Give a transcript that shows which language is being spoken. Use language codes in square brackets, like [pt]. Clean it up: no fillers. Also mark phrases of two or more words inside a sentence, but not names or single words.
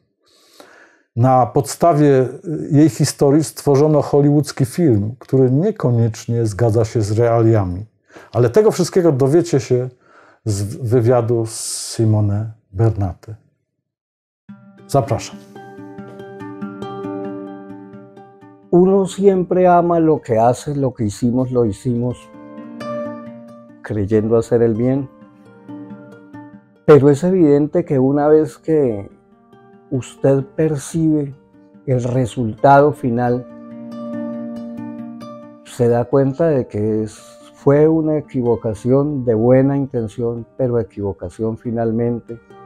[pl] Na podstawie jej historii stworzono hollywoodzki film, który niekoniecznie zgadza się z realiami. Ale tego wszystkiego dowiecie się z wywiadu z Simone Bernate. Zapraszam. [es] Uno siempre ama lo que hace, lo que hicimos creyendo hacer el bien, pero es evidente que una vez que usted percibe el resultado final, se da cuenta de que fue una equivocación de buena intención, pero equivocación finalmente.